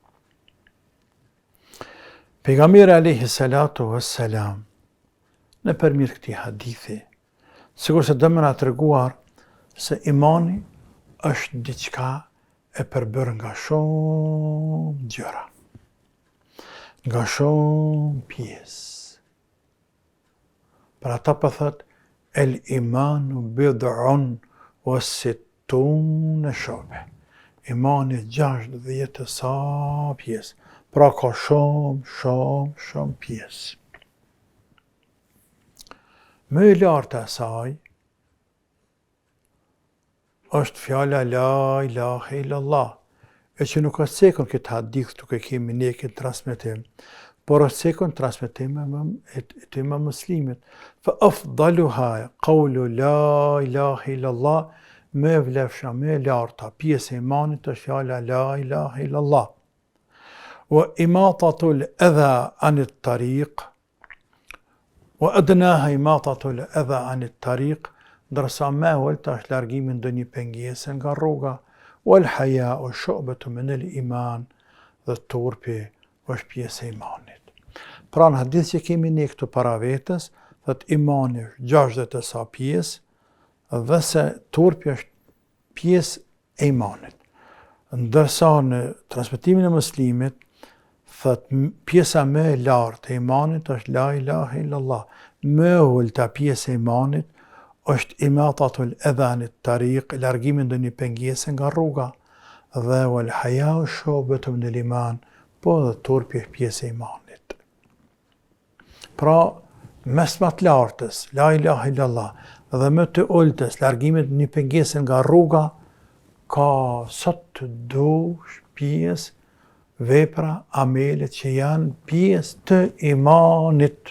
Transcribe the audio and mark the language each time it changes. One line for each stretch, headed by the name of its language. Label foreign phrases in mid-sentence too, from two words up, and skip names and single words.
Albanian: Pejgamberi
Arabic: عليه الصلاة والسلام,
Albanian: në përmjet këtij hadithi, sikur se dëmën a treguar se imani është diçka e përbërë nga shumë gjëra, nga shumë pjesë. Për ata po thot,
Arabic: الإيمان بضع وستون شعبة.
Albanian: Imani 60 sa pjesë, pra ka shumë pjesë. Më e lartë asaj është fjala
Arabic: لا إله إلا الله,
Albanian: e që nuk është sekund këtë hadith tuk e kemi ne këtë transmitim, por është sekund transmitim e të imam muslimit.
Arabic: فأفضلها قول لا إله إلا الله,
Albanian: me vlefsha, me larta, pjesë e imanit është fjala
Arabic: لا إله إلا الله. وإماطة الأذى عن الطريق وأدناها إماطة الأذى عن الطريق, wa adnaha imatatul adha anit tariq,
Albanian: ndërsa me ulta është largimin ndë një pengesë nga rruga,
Arabic: والحياء شعبة من الإيمان,
Albanian: dhe turpi është pjesë e imanit. Pra në hadith që kemi ne këtu para vetës, thët imani është 60 e sa pjesë, dhe se turpi është pjesë e imanit. Ndërsa në transmitimin e muslimit, thët pjesa më e lartë e imanit është
Arabic: لا إله إلا الله.
Albanian: Më ulta pjesë e imanit është
Arabic: إماطة الأذى عن الطريق,
Albanian: largimin ndë një pengesë nga rruga, dhe
Arabic: والحياء شعبة من الإيمان,
Albanian: po dhe turpi është pjesë e imanit. Pra, mes më të lartës,
Arabic: لا إله إلا الله,
Albanian: dhe më të ultës, largimit një pengesë nga rruga, ka sot të dush pjesë, vepra, amelet që janë pjesë të imanit.